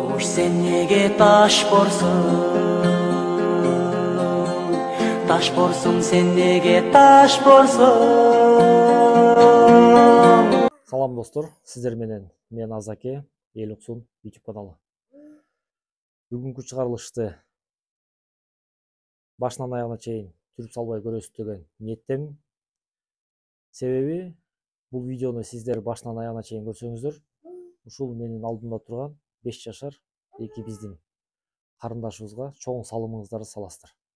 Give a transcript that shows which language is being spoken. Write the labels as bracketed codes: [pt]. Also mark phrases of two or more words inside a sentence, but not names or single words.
[ky] sen nege taş borsun? Taş borsun sen nege taş borsun? Салам достор, сиздер менен мен Азаке, эл уксун YouTube каналы. Бүгүнкү чыгарылышты башынан аягына чейин түрүп салбай көрөсүз деген ниеттемин. Себеби бул видеону сиздер башынан аягына чейин көрсөңүздөр, ушул менин алдымда турган 5 жашар эки биздин карындашыбызга чоң салымыңыздарды саласыздар.